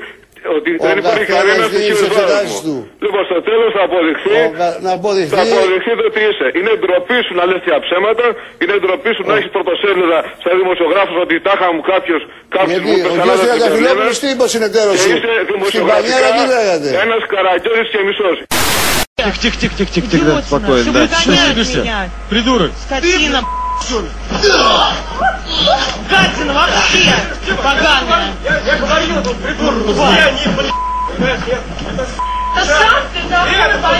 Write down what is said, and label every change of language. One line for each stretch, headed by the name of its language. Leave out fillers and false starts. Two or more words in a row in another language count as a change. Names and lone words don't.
Greek: ότι δεν υπάρχει κανένα στοιχείο του. Λοιπόν, στο τέλος θα αποδειχθεί το τι είσαι. Είναι ντροπή σου να λες τέτοια ψέματα, είναι ντροπή σου να έχεις πρωτοσέλιδα σαν δημοσιογράφος ότι τάχα μου κάποιος μου είπε καλά τα Τριανταφυλόπουλος. Τι είπε ο συνεταίρος σου? Και είσαι δημοσιογραφικά ένας καραγκιόζης και μισός.
Russian: Тихо, спокойно, да. Что сердишься? Придурок. Скотина, гадина вообще, поганая. Я говорил, тут придурок. Я не Да сам ты давай.